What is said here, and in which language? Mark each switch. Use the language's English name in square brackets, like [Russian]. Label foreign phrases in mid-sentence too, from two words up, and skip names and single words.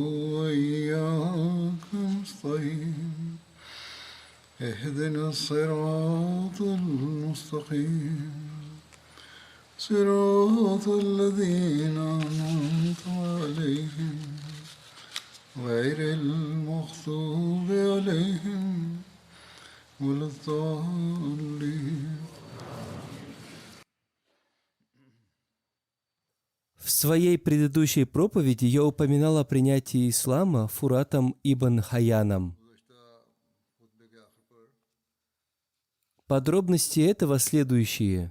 [Arabic] وإياك نستعين اهدنا الصراط المستقيم صراط الذين أنعمت عليهم غير المغضوب عليهم ولا الضالين. [Russian] В своей предыдущей проповеди я упоминал о принятии ислама Фуратом ибн Хаяном. Подробности этого следующие.